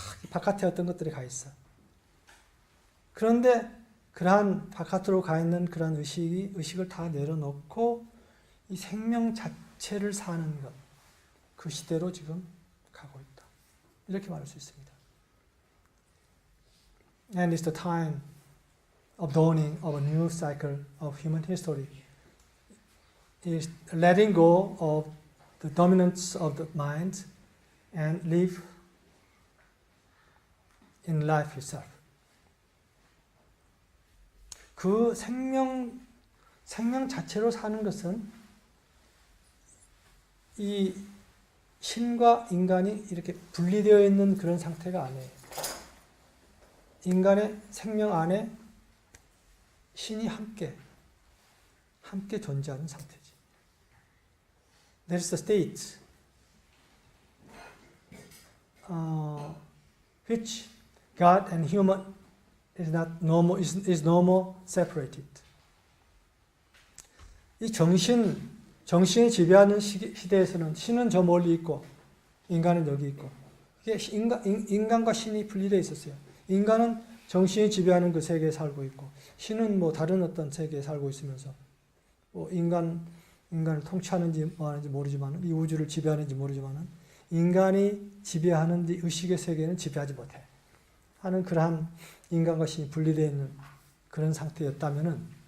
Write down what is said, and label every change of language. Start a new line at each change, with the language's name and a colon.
Korean: 바깥에 어떤 것들이 가 있어. 그런데 그러한 바깥으로 가 있는 그러한 의식을 다 내려놓고 이 생명 자체를 사는 것, 그 시대로 지금 가고 있다. 이렇게 말할 수 있습니다.
English: And it's the time of dawning of a new cycle of human history. Is letting go of the dominance of the mind and live in life itself.
Korean: 그 생명 자체로 사는 것은 이 신과 인간이 이렇게 분리되어 있는 그런 상태가 아니에요. 인간의 생명 안에 신이 함께 존재하는 상태지.
English: There is a state which God and human is no more separated.
Korean: 이 정신이 지배하는 시대에서는 신은 저 멀리 있고 인간은 여기 있고, 이게 인간과 신이 분리되어 있었어요. 인간은 정신이 지배하는 그 세계에 살고 있고, 신은 뭐 다른 어떤 세계에 살고 있으면서 뭐 인간을 통치하는지 뭐 하는지 모르지만, 이 우주를 지배하는지 모르지만, 인간이 지배하는 이 의식의 세계는 지배하지 못해 하는 그러한 인간과 신이 분리되어 있는 그런 상태였다면은,